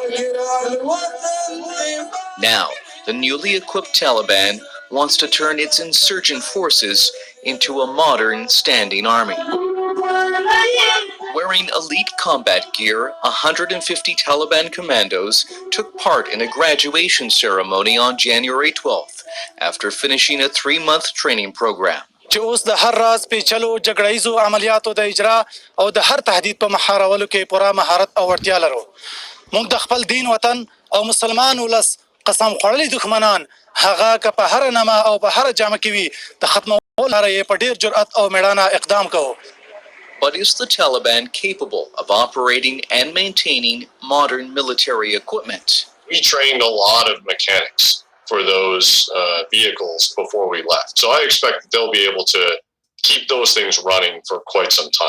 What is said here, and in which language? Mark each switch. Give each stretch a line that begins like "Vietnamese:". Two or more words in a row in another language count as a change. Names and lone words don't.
English: Now, the newly equipped Taliban wants to turn its insurgent forces into a modern standing army. Wearing elite combat gear, 150 Taliban commandos took part in a graduation ceremony on January 12th after finishing a 3-month training program.
Pashto: چې اوس د هر راز پیچلو جګړهیزو عملیاتو د اجرا او د هر تهدید په مهارولو کې پوره مهارت او وړتیا لرو. موږ د خپل دین وطن او مسلمان ولس قسم خوړلي دښمنان هغه که په هر نامه او په هر جامه کې وي د ختمولو لپاره یې په ډېر جرأت او مېړانه اقدام کوو.
English: But is the Taliban capable of operating and maintaining modern military equipment? We trained a lot of mechanics for those vehicles before we left. So I expect that they'll be able to keep those things running for quite some time.